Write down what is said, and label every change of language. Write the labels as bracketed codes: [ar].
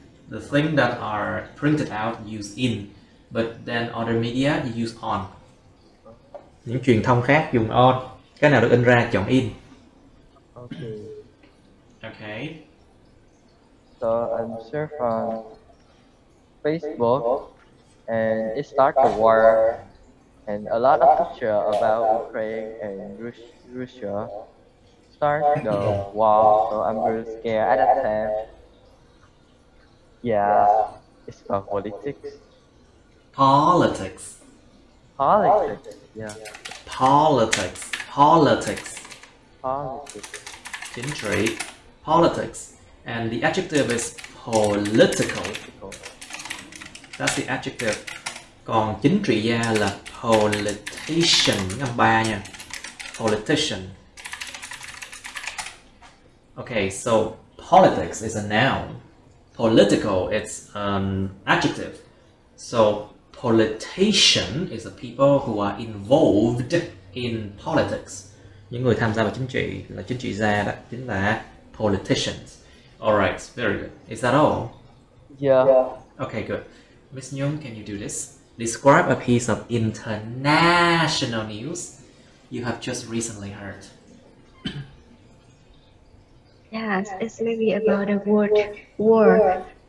[en] The thing that are printed out use in, but then other media you use on. [vi] Những truyền thông khác dùng on. Cái nào được in ra chọn in. [en] Okay. Okay. So I'm surf on Facebook, and it started the war, and a lot of picture about Ukraine and Russia start the war. So I'm really scared at that time. Yeah, it's about politics. Politics. Politics. Yeah. Politics. Politics. Politics. [vi] Chính trị. Politics. [en] And the adjective is political. That's the adjective. [vi] Còn chính trị gia là politician, âm 3 nha. [en] Politician. Okay, so politics is a noun. Political, it's an adjective. So politician is the people who are involved in politics. [vi] Những người tham gia vào chính trị là chính trị gia, đó chính là politicians. [en] Alright, very good. Is that all? Yeah. Okay, good. Miss Nhung, can you do this? Describe a piece of international news you have just recently heard. Yes, it's maybe about the word war.